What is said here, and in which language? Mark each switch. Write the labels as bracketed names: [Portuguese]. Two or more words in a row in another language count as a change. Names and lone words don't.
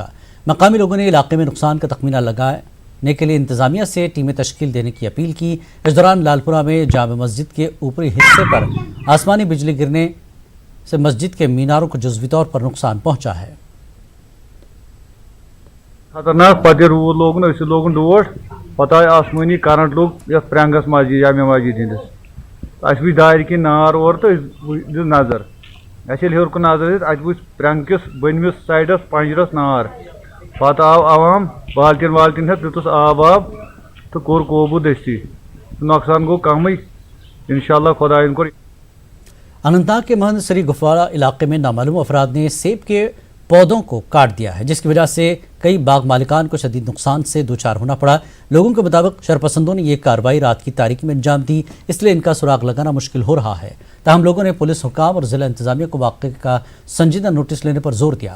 [Urdu] مقامی لوگوں نے علاقے میں نقصان کا تخمینہ لگانے کے لیے انتظامیہ سے ٹیمیں تشکیل دینے کی اپیل کی۔ اس دوران لالپورہ میں جامع مسجد کے اوپری حصے پر آسمانی بجلی گرنے سے مسجد کے میناروں کو جزوی طور پر نقصان پہنچا ہے۔ [Kashmiri] خطرناک پتہ روٗد لوگُن أسۍ لوگُن ڈوٹھ پتہ آیہِ آسمٲنی کرنٹ لوٚگ یتھ پرٛینٛگس مسجد جامع مسجد ہندس اَسہِ وٕچھ دارِ کِنۍ نار اورٕ تہٕ أسۍ دِژ نظر اَسہِ ییٚلہِ ہیوٚر کُن نظر دِژ اَتہِ وٕچھ پرٛینٛگ کِس بٔنمِس سایڈس پنجرس نار پتہٕ آو عوام بالٹیٖن والٹیٖن ہٮ۪تھ دِتُس آب تہٕ کوٚر قوبوٗ دٔستی نۄقصان گوٚو کمٕے انشاءاللہ خۄدایَن کوٚر۔ [Urdu] اننتناگ کے محمد سری گفوارہ علاقے میں نامعلوم افراد نے سیب کے پودوں کو کاٹ دیا ہے، جس کی وجہ سے کئی باغ مالکان کو شدید نقصان سے دوچار ہونا پڑا۔ لوگوں کے مطابق شرپسندوں نے یہ کارروائی رات کی تاریکی میں انجام دی، اس لیے ان کا سراغ لگانا مشکل ہو رہا ہے۔ تاہم لوگوں نے پولیس حکام اور ضلع انتظامیہ کو واقعے کا سنجیدہ نوٹس لینے پر زور دیا۔